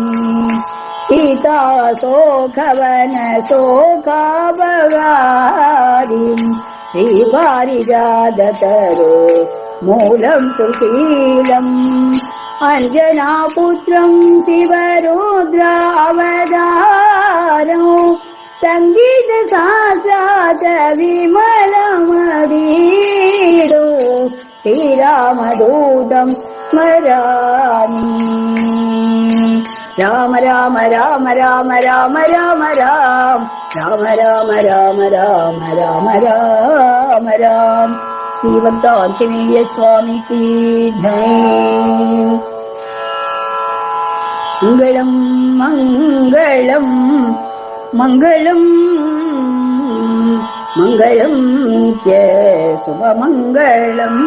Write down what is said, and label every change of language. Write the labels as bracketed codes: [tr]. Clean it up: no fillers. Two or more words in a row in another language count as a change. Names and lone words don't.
[sa] सीता शोकवन शोकापहारिम् श्रीपारिजाततरो मूलम् सुशीलम् अञ्जनापुत्रम् शिवरुद्रावतारो संगीत शास्त्राद विमलमतीरो श्रीरामदूतम् स्मरामि. ராம ராம ராம ராம ராம ராம ராம் ராம ராம ராம ராம ராம ராம ராம். [hi] श्रीमदाञ्जनेय स्वामी की जय. [ta] மங்களம் மங்களம் மங்களம் மங்களம் நித்ய சுபமங்களம்.